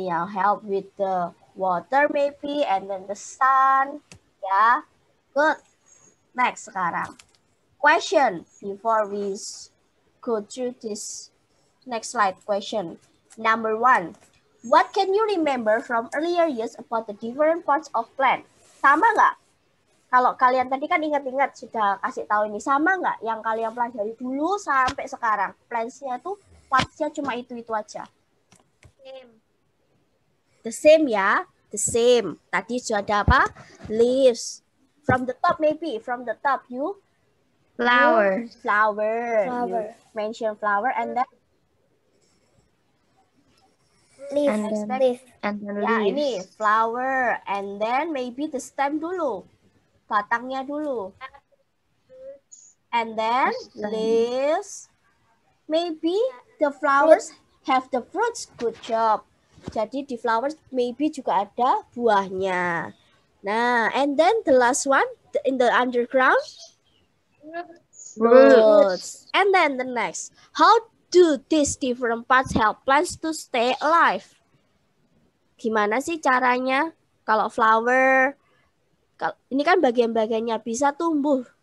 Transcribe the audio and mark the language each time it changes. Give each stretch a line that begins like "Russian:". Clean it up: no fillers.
English: help with the water maybe and then the sun. Yeah. Good. Next
Indonesian: sekarang.
English: Question before we go through this next slide. Question number 1. What can you remember from earlier years about the different parts of plant?
Indonesian: Sama nggak? Kalau kalian tadi kan ingat-ingat sudah kasih tahu ini, sama nggak yang kalian pelajari dulu sampai sekarang? Plants-nya tuh parts-nya cuma itu aja.
English: The same ya, the same.
Indonesian: Tadi sudah ada apa?
English: Leaves. From the top maybe, from the top you Flower. You mention flower and then Leaf. And then
Indonesian: ya
English: leaves.
Indonesian: ini
English: flower and then maybe the stem
Indonesian: dulu. Batangnya dulu.
English: And then leaves. Maybe the flowers have the fruits. Good job.
Indonesian: Jadi di flowers maybe juga ada buahnya. Nah,
English: and then the last one in the underground. Roots. And then the next. How do these different parts help plants to stay alive?
Indonesian: Gimana sih caranya? Kalau flower, ini kan bagian-bagiannya bisa tumbuh.